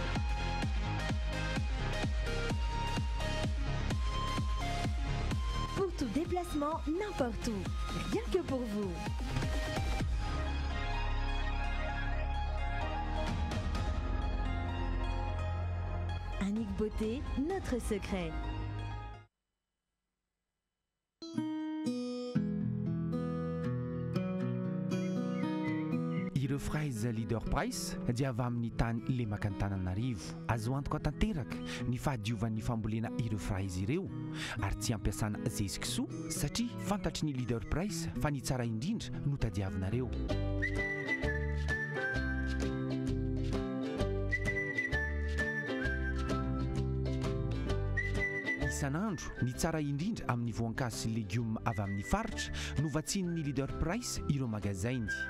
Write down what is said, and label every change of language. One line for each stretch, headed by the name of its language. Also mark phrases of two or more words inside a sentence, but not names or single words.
French: Pour tout déplacement, n'importe où, rien que pour vous. Annick Beauté, notre secret.
Malagasy: ireo fraize leader price dia avy amin'ny tany le makantananarivo azo antoka tanteraka ny fahadiovan'ny fambolena ireo fraize ireo ary tsy ampiasana zezikisoa satria fantatry ny leader price fa ny tsara indrindra no tadiavinareo isan'andro ny tsara indrindra amin'ny voankazo sy légume avy amin'ny faritra no vatsinin'ny leader price ireo magazainy.